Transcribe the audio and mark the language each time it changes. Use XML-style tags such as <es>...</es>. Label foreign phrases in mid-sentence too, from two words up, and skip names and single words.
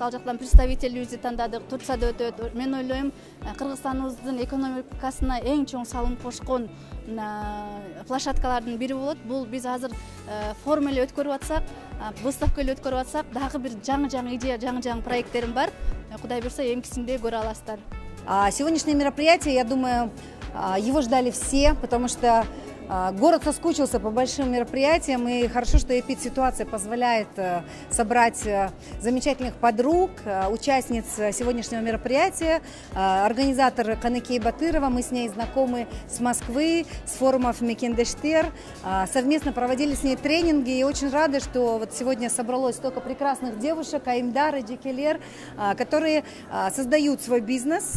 <ky>Ал жактан представительибизди тандадык, Турцияда өтөт. Мен ойлойм, Кыргызстаныбыздын экономикасына эң чоң салым кошкон площадкалардын бири болот. Бул биз азыр форум эле өткөрүп атсак, выставка эле өткөрүп атсак, дагы бир жаңы идея, жаңы проекттерим бар. Кудай буйрса, эмкисинде көрө аласыздар.</ky> <ru>Сегодняшнее мероприятие, я думаю, его ждали все, потому что город соскучился по большим мероприятиям, и хорошо, что эпид-ситуация позволяет собрать замечательных подруг, участниц сегодняшнего мероприятия. Организатор Каныкей Батырова, мы с ней знакомы с Москвы, с форумов Мекендештер, совместно проводили с ней тренинги, и очень рады, что вот сегодня собралось столько прекрасных девушек, Айымдар, Дикелер, которые создают свой бизнес.</ru>